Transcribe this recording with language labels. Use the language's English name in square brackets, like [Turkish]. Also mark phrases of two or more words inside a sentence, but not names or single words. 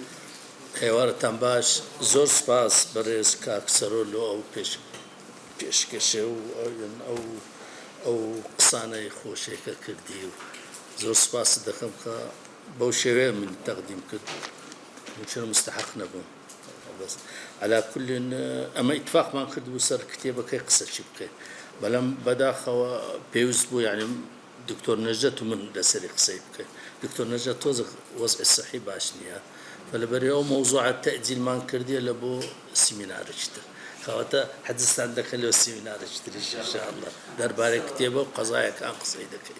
[Central Kurdish] هێوارتان باش زۆر سپاس بەڕێز کاکسەرۆلۆ ئەو پێشکەشە و ئەو قسانەی خۆشێکە کردی و زۆر سپاس دەکەم کە بەو شێوەیە من تەقدیم کرد چون مستحق نەبووم. [Arabic] بس على كل [Central Kurdish] ئەمە ئیتفاقمان کردبوو سەر کتێبەکەی قسەچی بکەین بەڵام بەداخەوە پێویست بوو یعنی دکتۆر نەجەت و من لەسەری قسەی بکەین. دکتۆر نەجەت تۆزە وەزعی سەحی باش نییە بەلەبەری ئەو مەوزوعات تەعجیلمان کردیە لە بۆ سیمینارێکتر کەواتە حەزستان دەکەن لەو سیمینارێکتریش ئینشاءالله دەربارەی کتێبە و قەزایەکان قسەی دەکەین.